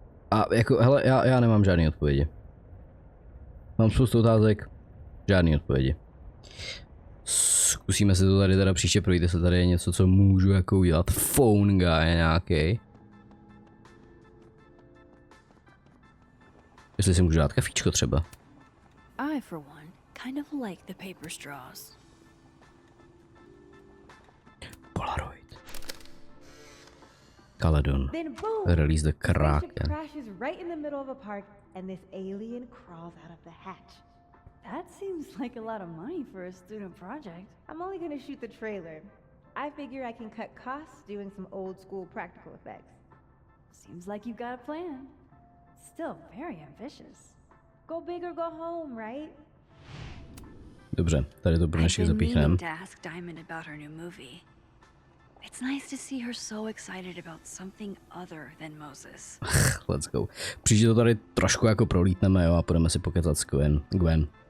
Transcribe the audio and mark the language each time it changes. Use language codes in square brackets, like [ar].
[cs] A jako, hele, já nemám žádný odpovědi. Mám spoustu otázek, žádný odpovědi. Zkusíme si to tady teda příště projít, jestli tady je něco, co můžu jako udělat. [en] Phone guy [cs] nějaký. Jestli si můžu dát kafíčko třeba. [en] I, for one, kind of like the paper straws. Polaroid. Caledon. Then boom! Release the Spaceship Kraken. crashes right in the middle of a park, and this alien crawls out of the hatch. That seems like a lot of money for a student project. I'm only gonna shoot the trailer. I figure I can cut costs doing some old school practical effects. Seems like you've got a plan. Still very ambitious. Go big or go home, right? [cs] Dobře, tady to pro dnešek zapíchneme. [en] To ask Diamond about her new movie. It's nice to see her so excited about something other than Moses. Let's go. [cs] Příště to tady trošku jako prolítneme, jo, a půjdeme si pokecat s Gwen.